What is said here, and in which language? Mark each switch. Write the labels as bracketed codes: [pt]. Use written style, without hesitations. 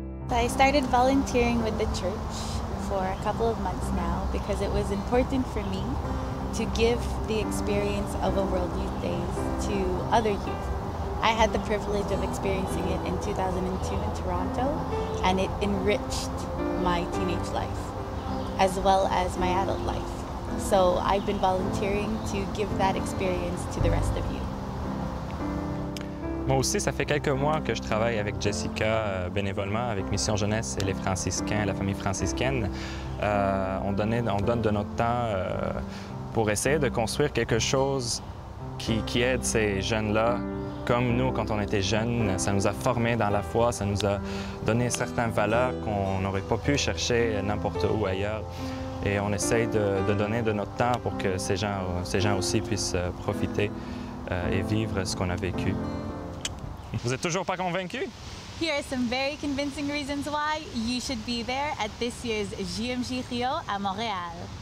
[en] I started volunteering with the church for a couple of months now because it was important for me to give the experience of a World Youth Days to other youth. I had the privilege of experiencing it in 2002 in Toronto, and it enriched my teenage life as well as my adult life. So I've been volunteering to give that experience to the rest of you. [fr] Moi aussi, ça fait quelques mois que je travaille avec Jessica bénévolement avec Mission Jeunesse et les franciscains, la famille franciscaine. On donne de notre temps pour essayer de construire quelque chose qui aide ces jeunes-là. Comme nous, quand on était jeunes, ça nous a formés dans la foi, ça nous a donné certaines valeurs qu'on n'aurait pas pu chercher n'importe où ailleurs. Et on essaye de donner de notre temps pour que ces gens aussi puissent profiter et vivre ce qu'on a vécu. Vous n'êtes toujours pas convaincus? [en] Here are some very convincing reasons why you should be there at this year's JMJ Rio à Montréal.